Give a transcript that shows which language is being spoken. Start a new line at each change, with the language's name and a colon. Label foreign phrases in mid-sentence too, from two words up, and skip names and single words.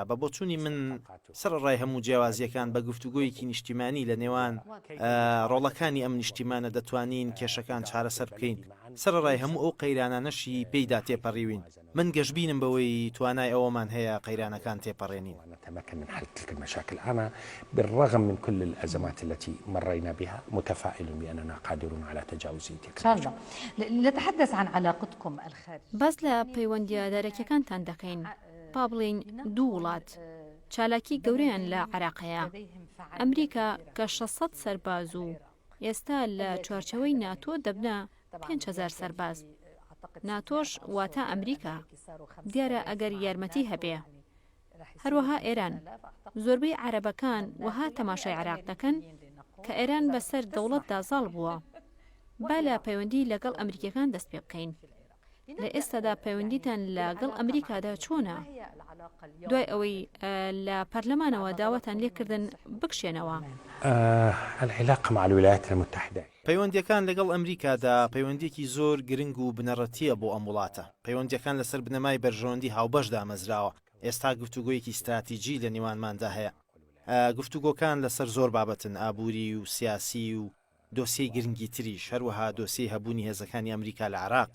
Central Kurdish: بە بۆچوونی من سەرڕای هەموو جیاوازیەکان بە گفتوگۆیەکی نیشتیمانی لە نێوان ڕۆڵەکانی ئەم نیشتیمانە دەتوانین کێشەکان چارەسەر بکەین. سەرڕای هەموو ئەو قەیرانانەشی پێیدا تێپەڕیوین. من گەشببینم بەوەی توانای ئەوەمان هەیە قەیرانەکان تێپەڕێنین.
Arabic: نتمكن من حل تلك المشاكل. أنا بالرغم من كل الأزمات التي مرينا بها متفائل بأننا قادرون على تجاوز تلك. إن شاء الله. نتحدث عن علاقتكم الخارجية.
Central Kurdish: باز لە پەیوەندیادارەکەکانتان دەکەین. با بڵین دوو وڵات چالاکی گەورەیان لە عێراقەیە. ئەمریکا کە 600 سەرباز و ئێستا لە چوارچەوەی ناتۆ دەبنە 5,000 سەرباز. ناتۆش واتە ئەمریکا. دیارە ئەگەر یارمەتی هەبێ. هەروەها ئێران. زۆربەی عەرەبەکان وەها تەماشای عێراق دەکەن کە ئێران بەسەر دەوڵەتدا زاڵ بووە. با لە پەیوەندی لەگەڵ ئەمریکەکان دەست پێ بکەین. لە ئێستادا پەیوەندیتان لەگەڵ ئەمریکادا چۆنە؟ دوای ئەوەی لە پەرلەمانەوە داواتان لێکردن بکشێنەوە.
Arabic: العلاقة مع الولايات المتحدة.
Central Kurdish: پەیوەندیەکان لەگەڵ ئەمریکادا پەیوەندێکی زۆر گرنگ و بنەڕەتیە بۆ ئەم وڵاتە. پەیوەندیەکان لەسەر بنەمای بەرژەوەندی هاوبەشدا مەزراوە. ئێستا گفتوگۆیەکی استراتیجی لە نێوانماندا هەیە. گفتوگۆکان لەسەر زۆر بابەتن، ئابووری و سیاسی و دۆسیەی گرنگی تریش، هەروەها دۆسیەی هەبوونی هێزەکانی ئەمریکا لە عێراق.